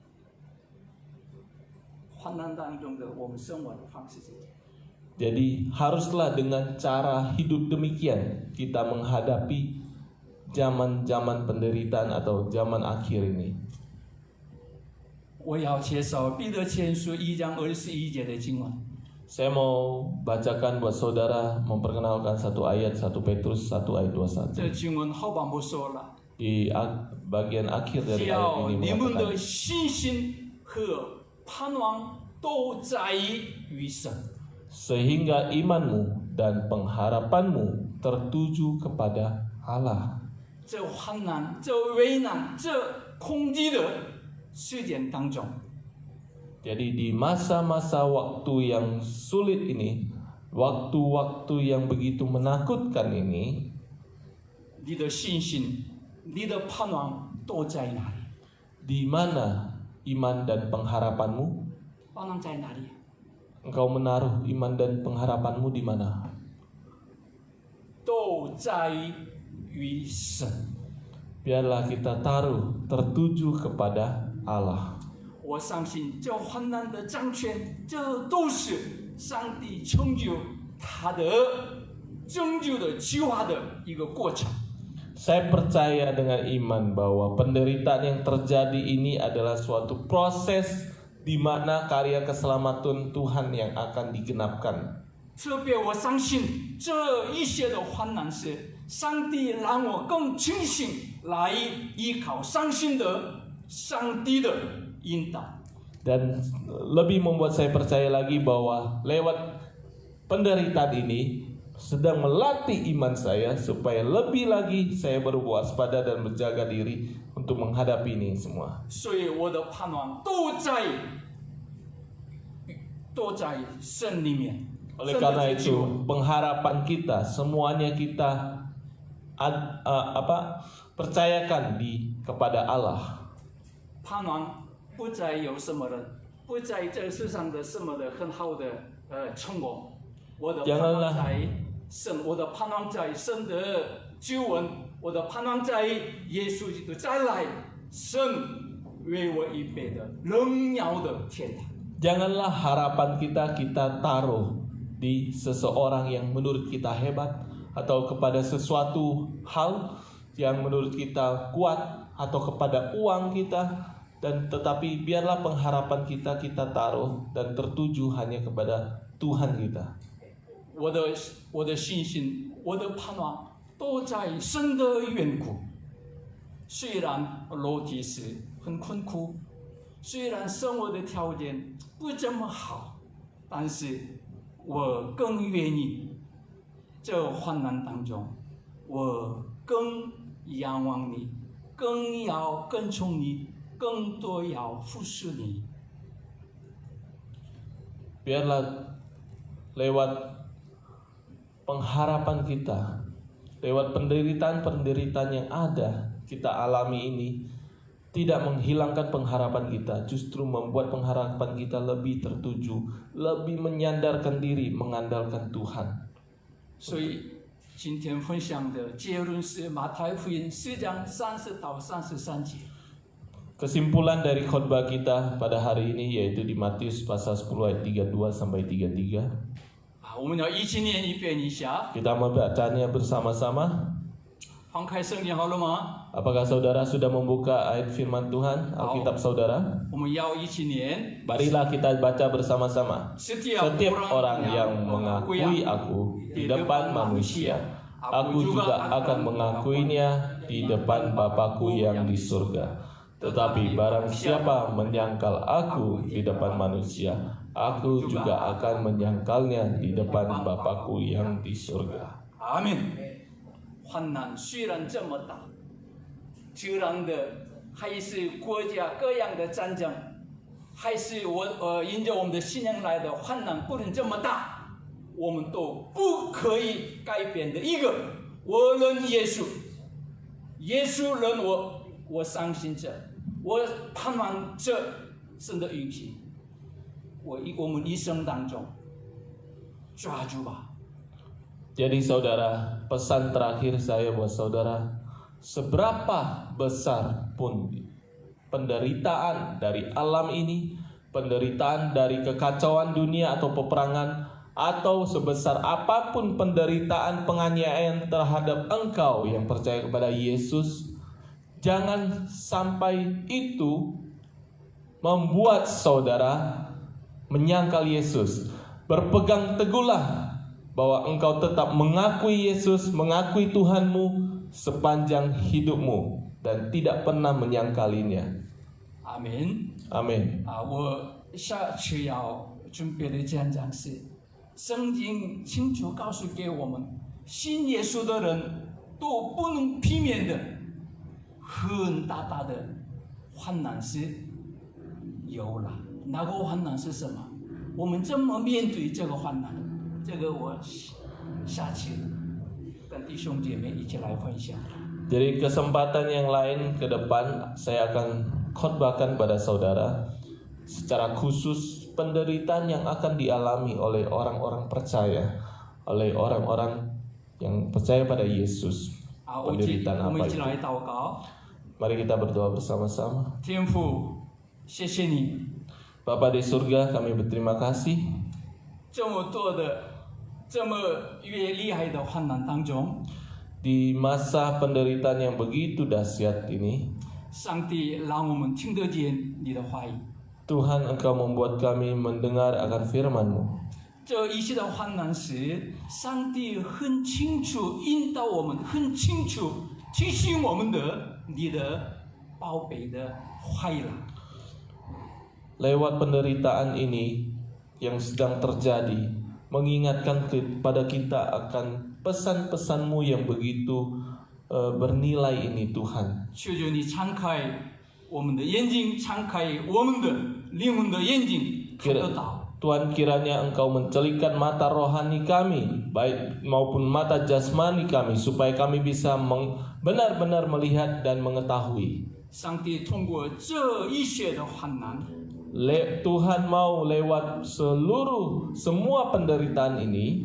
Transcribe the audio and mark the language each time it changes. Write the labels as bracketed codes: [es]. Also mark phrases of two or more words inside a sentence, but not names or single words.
[zh] 患难当中的我们生活的方式是这样。 [id] Jadi haruslah dengan cara hidup demikian kita menghadapi zaman-zaman penderitaan atau zaman akhir ini. [zh] 我要介绍彼得前书1章21节的经文。 [id] Saya mau bacakan buat saudara, memperkenalkan satu ayat 1 Petrus 1 ayat 21. [zh] 这经文后半部说了， [id] Di bagian akhir [zh] 只 [id] dari [zh] 要 [id] ayat ini [zh] 你们 [id] mengatakan, [zh] 的信心和盼望都在于神。 [id] sehingga imanmu dan pengharapanmu tertuju kepada Allah. [zh] 这患难、这危难、这恐惧的事件当中， [id] Jadi di masa-masa waktu yang sulit ini, waktu-waktu yang begitu menakutkan ini, [zh] 你的信心、你的盼望都在哪里？ [id] di mana iman dan pengharapanmu? [zh] 盼望在哪里？ [id] Engkau menaruh iman dan pengharapanmu di mana? [zh] 都在于神。 [id] Biarlah kita taruh tertuju kepada Allah. [zh] 我相信这患难的掌权，这都是上帝成就他的拯救的计划的一个过程。 [id] Saya percaya dengan iman bahwa penderitaan yang terjadi ini adalah suatu proses di mana karya keselamatan Tuhan yang akan digenapkan. [zh] 特别我相信这一些的患难是上帝让我更清醒来依靠相信的上帝的引导。 [id] Dan lebih membuat saya percaya lagi bahwa lewat penderitaan ini sedang melatih iman saya supaya lebih lagi saya berwaspada dan berjaga diri untuk menghadapi ini semua. [zh] 所以我的盼望都在神里面。 [id] Oleh karena itu, pengharapan kita semuanya kita percayakan kepada Allah. [zh] 盼望不再有什么人，不在这世上的什么的很好的成功。我的盼望在神，我的盼望在神的救恩，我的盼望在耶稣基督再来，神为我预备的荣耀的天堂。 [id] Janganlah harapan kita taruh di seseorang yang menurut kita hebat atau kepada sesuatu hal yang menurut kita kuat atau kepada uang kita, dan tetapi biarlah pengharapan kita taruh dan tertuju hanya kepada Tuhan kita. [zh] 我的信心，我的盼望都在神的缘故。虽然肉体是很困苦，虽然生活的条件不怎么好，但是我更愿意这患难当中，我更仰望你，更要跟从你，更多要服侍你。 [id] Biarlah lewat pengharapan kita, lewat penderitaan-penderitaan yang ada kita alami ini, tidak menghilangkan pengharapan kita, justru membuat pengharapan kita lebih tertuju, lebih menyandarkan diri, mengandalkan Tuhan. [zh] 所以今天分享的结论是马太福音4章30到33节。 [id] Kesimpulan dari khotbah kita pada hari ini yaitu di Matius pasal 10 ayat 32 sampai 33. [zh] 我们要一起念一遍一下。 [id] Kita membacanya bersama-sama. [zh] 翻开圣经好了吗？ [id] Apakah saudara sudah membuka ayat firman Tuhan, Alkitab saudara? [zh] 我们要一起念。 [id] Marilah kita baca bersama-sama. Setiap Setiap orang yang mengakui aku di depan manusia, aku juga akan mengakuinya di depan Bapa-Ku yang di surga. Tetapi barang siapa menyangkal aku di depan manusia, aku juga akan menyangkalnya di depan Bapa-Ku yang di surga. [zh] 阿门。患难虽然这么大，这样的还是国家各样的战争，还是因着我们的信仰来的患难不能这么大，我们都不可以改变的一个，我认耶稣，耶稣认我，我相信着，我盼望着神的允许，我们一生当中抓住吧。 [id] Jadi saudara, pesan terakhir saya buat saudara, seberapa besar pun penderitaan dari alam ini, penderitaan dari kekacauan dunia atau peperangan, atau sebesar apapun penderitaan penganiayaan terhadap engkau yang percaya kepada Yesus, jangan sampai itu membuat saudara menyangkal Yesus. Berpegang teguhlah bahwa engkau tetap mengakui Yesus, mengakui Tuhanmu sepanjang hidupmu dan tidak pernah menyangkalinya. [zh] 阿门。 [id] Amin. [zh] 我下去要准备的讲讲是，圣经清楚告诉给我们，信耶稣的人都不能避免的很大大的患难是有了。那个患难是什么？我们怎么面对这个患难？这个我下期跟弟兄姐妹一起来分享。 [id] Jadi kesempatan yang lain ke depan saya akan khotbahkan pada saudara secara khusus penderitaan yang akan dialami oleh orang-orang percaya, oleh orang-orang yang percaya pada Yesus. [zh] 我们一 [id] Penderitaan apa [zh] 起 [id] itu? [zh] 来祷告。 [id] Mari kita berdoa bersama-sama. [zh] 天父，谢谢你 [id] Bapa di surga, kami berterima kasih [zh] 这么多的、这么越厉害的患难当中， [id] di masa penderitaan yang begitu dahsyat ini. [zh] 上帝让我们听得见你的话语。 [id] Tuhan, Engkau membuat kami mendengar akan firman-Mu. [zh] 这一切的患难时，上帝很清楚引导我们，很清楚提醒我们的你的宝贝的话语了。 [id] Lewat penderitaan ini yang sedang terjadi, mengingatkan kepada kita akan pesan-pesan-Mu yang begitu bernilai ini, Tuhan. [zh] 求求你敞开我们的眼睛，敞开我们的灵魂的眼睛，看得到。 [id] Tuhan, kiranya Engkau mencelikkan mata rohani kami, baik maupun mata jasmani kami, supaya kami bisa benar-benar melihat dan mengetahui. [zh] 上帝通过这一些的患难， [id] Tuhan mau lewat semua penderitaan ini